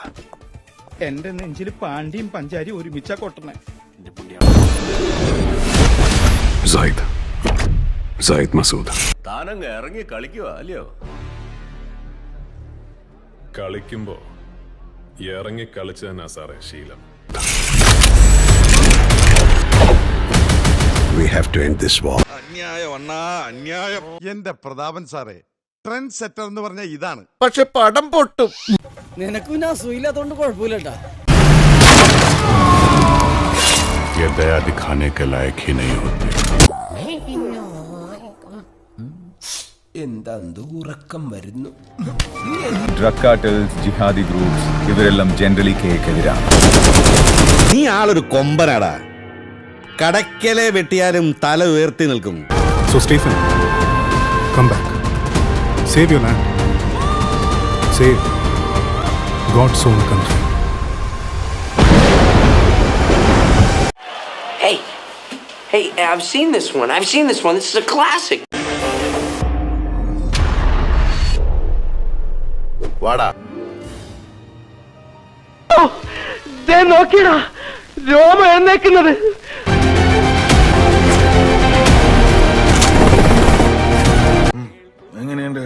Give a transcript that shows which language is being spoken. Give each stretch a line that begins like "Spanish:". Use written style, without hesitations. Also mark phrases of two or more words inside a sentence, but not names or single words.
Malayalam: എന്റെ നെഞ്ചിൽ പാണ്ടിയും പഞ്ചാരി ഒരുമിച്ചാ കൊട്ടണേ. സായിദ് മസൂദ് താനങ്ങ് ഇറങ്ങി കളിക്കുക അല്ലയോ? കളിക്കുമ്പോ ഇറങ്ങി കളിച്ചു തന്നെ സാറേ ശീലം.
English: We have to end this war.
Malayalam: അന്യായം അണ്ണാ, അന്യായം. എന്റെ പ്രതാപൻ സാറേ,
English: trend setter
Malayalam: എന്ന് പറഞ്ഞ ഇതാണ്. പക്ഷെ പടം പൊട്ടും. നിനക്ക് പിന്നെ അസുഖമില്ലാത്തോണ്ട് കുഴപ്പമില്ലട്ടാ.
Hindi: ये दया दिखाने के लायक ही नहीं होते.
Malayalam: ഉറക്കം വരുന്നു.
English: drug cartels, jihadi groups
Malayalam: ഇവരെല്ലാം ജനറലി കേക്കെതിരാണ്. നീ ആളൊരു കൊമ്പനാടാ. കടക്കലെ വെട്ടിയാലും തല ഉയർത്തി നിൽക്കും.
English: So Stephen, come back. Save your land. Save God's own country. Hey, I've seen this one. This is a classic.
Malayalam: വാടാ. നോക്കിയടാ, രോമ എഴുന്നേക്കുന്നത്. എങ്ങനെയുണ്ട്?